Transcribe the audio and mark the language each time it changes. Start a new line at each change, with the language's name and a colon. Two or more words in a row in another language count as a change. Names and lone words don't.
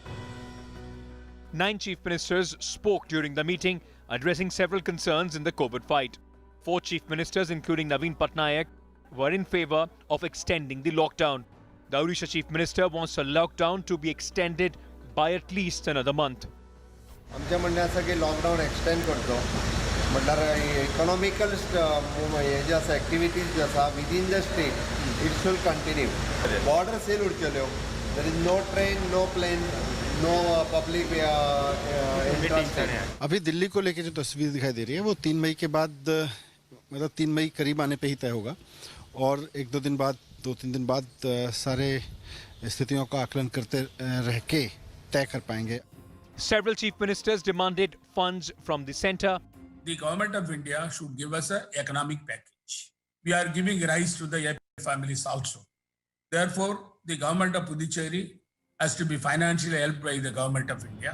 English: 9 Chief Ministers spoke during the meeting, addressing several concerns in the COVID fight. 4 Chief Ministers, including Naveen Patnaik, were in favour of extending the lockdown. The Odisha Chief Minister wants the lockdown to be extended by at least another month.
Konkani: आमच्या म्हणण्याचं की
English: lockdown extend
Konkani: करतो म्हणल्यार इकॉनॉमिकल हे जे आसा एक्टिविटीज जे आसा
English: within the state it should continue. border seal
Konkani: उरच्यो.
English: There is no train, no plane, no public interest.
Hindi: अभी दिल्ली को लेकर जो तस्वीर दिखाई दे रही है वो 3 मई के बाद, मतलब 3 मई करीब आने पे ही तय होगा और 1-2 दिन बाद, 2-3 दिन बाद सारे स्थितियों का आकलन करते रह के तय कर पाएंगे.
English: Several chief ministers demanded funds from the centre. The government of India should give us an economic package. We are giving rise to the families also. Therefore, the government of Puducherry has to be financially helped by the government of India.